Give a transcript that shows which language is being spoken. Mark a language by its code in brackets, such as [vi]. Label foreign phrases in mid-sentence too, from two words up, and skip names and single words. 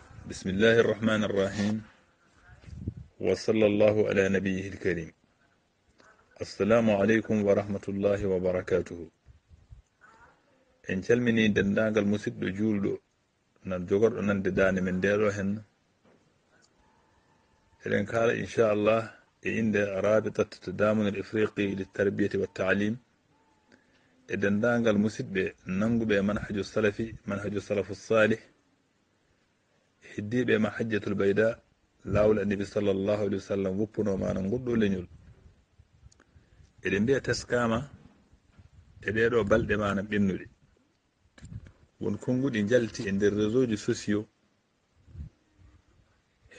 [ar] بسم الله الرحمن الرحيم وصلى الله على نبيه الكريم. السلام عليكم ورحمة الله وبركاته. [ff] إن calmini dendagal musidɗo julɗo nan jogorɗo nande dande men ndeɗo hen eɗen kala inchallah e inde rabitat tadamun al ifriqi liltarbiyati wattalim e dendagal musidɓe nanguɓe [ar] منهج سلفي منهج سلف صالح [ff] heddiɓe [ar] المحجة البيضاء [ff] lawol annabi [ar] صلى الله عليه وسلم [ff] woppuno mana goɗɗo leñol eɗen mbiya teskama e ɗeɗo balɗe mana ɓennuɗe won konguɗi jalti e nder réseau ji sociaux hen